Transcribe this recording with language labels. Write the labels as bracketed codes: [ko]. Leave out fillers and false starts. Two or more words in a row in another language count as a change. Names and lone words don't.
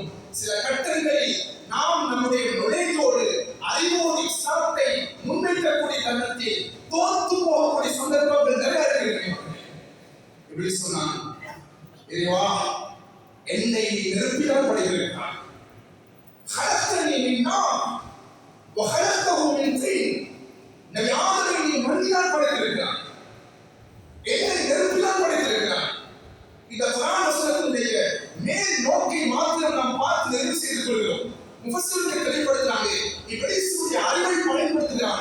[ta] சில கட்டங்களில் நாம் நம்முடைய நுழைவோடு அறிவோடு இஸ்லாத்தை முன்வைக்கக்கூடிய தருணத்தில் தோற்று போகக்கூடிய சந்தர்ப்பங்கள் நிறைய இருக்கிறது. எப்படி சொன்னான், இறைவா, என்னை நெருப்பினால் படைத்திருக்கிறாய். [ar] خلقتني من نار وخلقته من طين. [ta] நபி ஆதமை நீ மண்ணினால் படைத்திருக்கிறாய், என்னை நெருப்பினால் படைத்திருக்கிறாய். இந்த குர்ஆன் வசனத்தினுடைய மேல் நோக்கை மாத்திரம் நாம் பார்த்து நிறைவு செய்து கொள்கிறோம். முஃபஸ்ஸிர்கள் தெளிவுபடுத்துறாங்க, இப்லீஸுடைய அறிவை பயன்படுத்துகிறான்.